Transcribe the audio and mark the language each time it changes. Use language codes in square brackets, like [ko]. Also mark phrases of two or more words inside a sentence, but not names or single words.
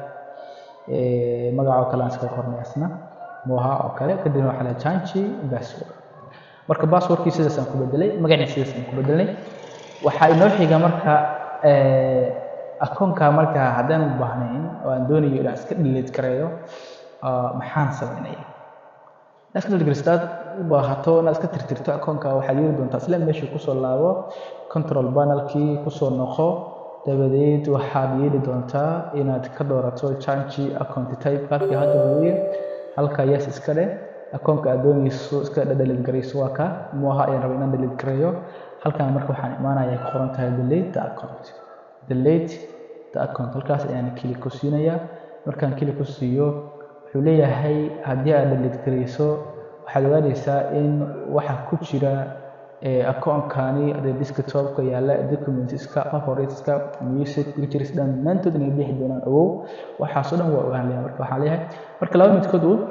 [so] magaca oo kale aan iska qornayaa isna moha oo kale kadib waxaan la [en] change password [so] marka passwordkiisa sidaas aan ku bedelay magaciisa sidaas aan ku bedelay waxa inoo xiga marka akoonka marka hadaan u baahnayn oo aan doonayo inaan iska delete gareeyo maxaan sameeyaa iska delete gareystaad u baahato inaad iska tirtirto akoonka waxaad yeeli doontaa isla meesha ku soo laabo [en] control panelkii [so] ku soo noqo dabadeed waxaad yeeli doontaa inaad ka doorato [en] change account type [so] halka hadda weeye halka yes iska leh akoonka aad doonayso iska delete gareyso waa ka moha ayaan rabaa inaan delete gareeyo halkan marka waxaan imaanayaa ku qoran tahay [en] delete the account delete the account [so] halkaas ayaan klik ku siinayaa markaan klik ku siiyo wuxuu leeyahay haddii aad delete gareyso waxaad ogaanaysaa in waxa ku jira account-kani desktop-ka yaala [en] documents-ka favorites-ka music pictures [so] dhammaantood inay bixi doonaan ogow waxaas oo dhan waa ogaanaya marka waxaan leeyahay marka laba midkood